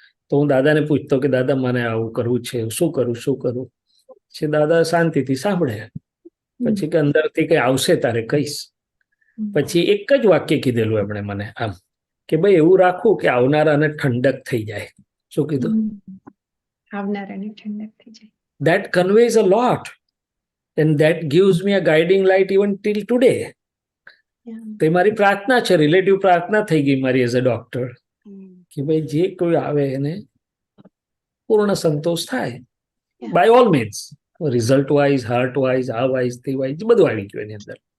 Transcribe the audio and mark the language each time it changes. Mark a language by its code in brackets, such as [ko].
[gu] તો હું દાદાને પૂછતો કે દાદા મને આવું કરવું છે, શું કરું? છે દાદા શાંતિથી સાંભળે, પછી કે અંદરથી કઈ આવશે તારે કહીશ. પછી એક જ વાક્ય કીધેલું એમણે મને આમ કે ભાઈ એવું રાખવું કે આવનારાને ઠંડક થઈ જાય. શું કીધું? આવનારાને ઠંડક થઈ જાય. [en] That conveys a lot and that gives me a guiding light even till today. [gu] તો મારી પ્રાર્થના છે, રિલેટિવ પ્રાર્થના થઈ ગઈ મારી [en] as a doctor [gu] કે ભાઈ જે કોઈ આવે એને પૂર્ણ સંતોષ થાય, [en] by all means, result wise, heart wise, [gu] આ વાઇઝ, તે વાઇઝ બધું આવી ગયું એની અંદર.